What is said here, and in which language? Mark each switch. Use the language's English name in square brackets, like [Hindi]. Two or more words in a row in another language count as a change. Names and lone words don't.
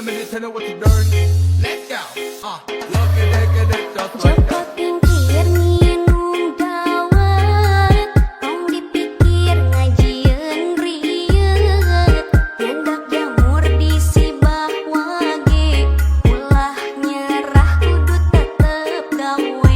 [English] tell you what you done. Let's go. Look at it just like Joko that. [Sundanese] tingkir nginum dawet, tong dipikir ngajieun rieut, nyandak jamur di sibah wage, ulah nyerah kudu tetep gawe.